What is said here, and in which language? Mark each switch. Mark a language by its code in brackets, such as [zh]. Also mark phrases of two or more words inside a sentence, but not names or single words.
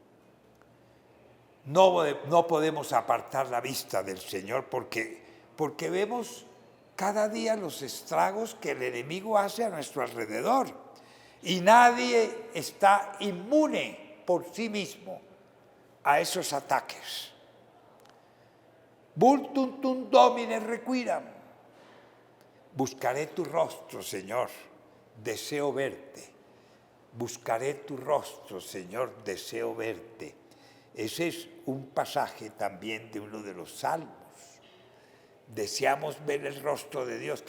[es] No podemos apartar la vista del Señor porque vemos cada día los estragos que el enemigo hace a nuestro alrededor. Y nadie está inmune por sí mismo a esos ataques. [la] Vultum Domine requiram. [es] Buscaré tu rostro, Señor, deseo verte. Buscaré tu rostro, Señor, deseo verte. Ese es un pasaje también de uno de los salmos. Deseamos ver el rostro de Dios.